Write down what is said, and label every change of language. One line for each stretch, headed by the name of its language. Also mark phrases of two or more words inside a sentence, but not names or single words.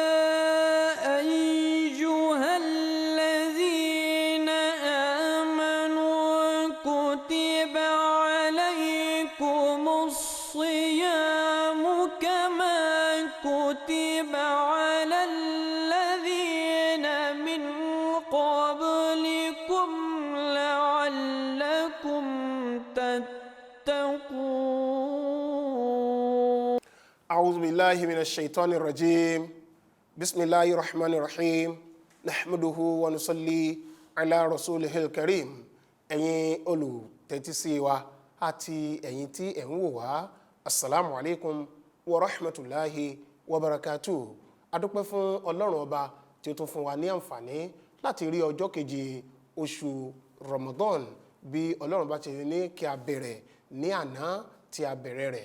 Arabic: أيها الذين آمنوا كتب عليكم الصيام كما كتب على الذين من قبلكم لعلكم تتقون. أعوذ بالله من الشيطان الرجيم بسم الله الرحمن الرحيم نحمده ونصلي على رسوله الكريم
Yoruba: ẹ̀yin olùtẹ́tí sí wa àti ẹ̀yin tí ẹ̀ ń wò wá
Arabic: السلام عليكم ورحمة الله وبركاته.
Yoruba: adúpẹ́ fún ọlọ́run ọba tí ó tún fún wa ní àǹfààní láti rí ọjọ́ keje oṣù Ramadan bí ọlọ́run bá ti ní kí a bẹ̀rẹ̀ ní àná tí a bẹ̀rẹ̀ rẹ̀.